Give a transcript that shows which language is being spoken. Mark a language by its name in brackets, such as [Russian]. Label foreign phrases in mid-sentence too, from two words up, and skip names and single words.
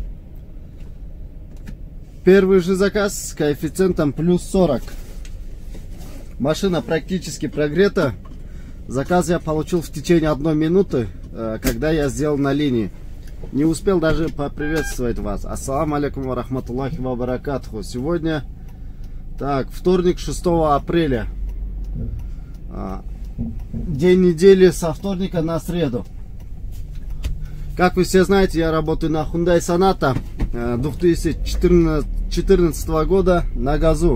[Russian] Первый же заказ с коэффициентом плюс 40. Машина практически прогрета. Заказ я получил в течение 1 минуты, когда я сделал на линии. Не успел даже поприветствовать вас. [Arabic] السلام عليكم ورحمة الله وبركاته. [Russian] Сегодня, вторник, 6 апреля. День недели со вторника на среду. Как вы все знаете, я работаю на Hyundai Sonata 2014 года на газу.